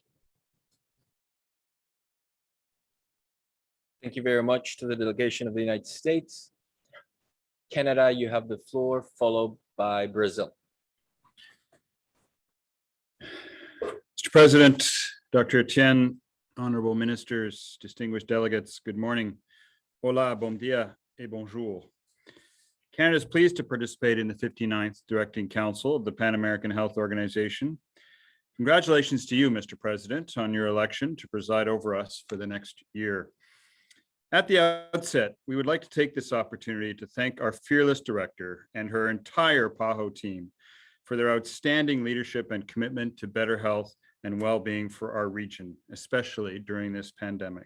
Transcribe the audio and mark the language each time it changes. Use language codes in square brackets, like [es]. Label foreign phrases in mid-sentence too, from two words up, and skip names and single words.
[en] Thank you very much to the delegation of the United States. Canada, you have the floor, followed by Brazil. Mr. President, Dr. Etienne, honorable ministers, distinguished delegates, good morning. [es] Hola, [pt] bom dia [fr] et bonjour. [en] Canada is pleased to participate in the 59th Directing Council of the Pan American Health Organization. Congratulations to you, Mr. President, on your election to preside over us for the next year. At the outset, we would like to take this opportunity to thank our fearless director and her entire PAHO team for their outstanding leadership and commitment to better health and well-being for our region, especially during this pandemic.